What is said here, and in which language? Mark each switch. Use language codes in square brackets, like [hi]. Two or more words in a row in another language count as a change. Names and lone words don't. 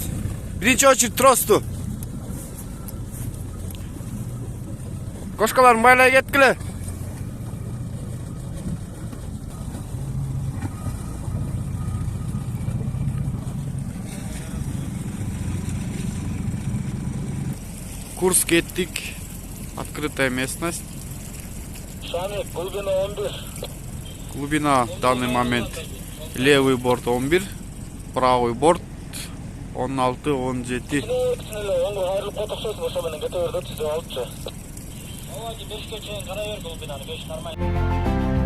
[ky] Биринчи очередь тросту. Кошкаларын байлай кеткиле. Курс кеттик. [ru] Открытая местность. Шами, глубина 11. Глубина в данный момент левый борт 11, правый борт 16-17. [ky] Ооба, 5 чейин карай бер глубинаны, 5 кармай.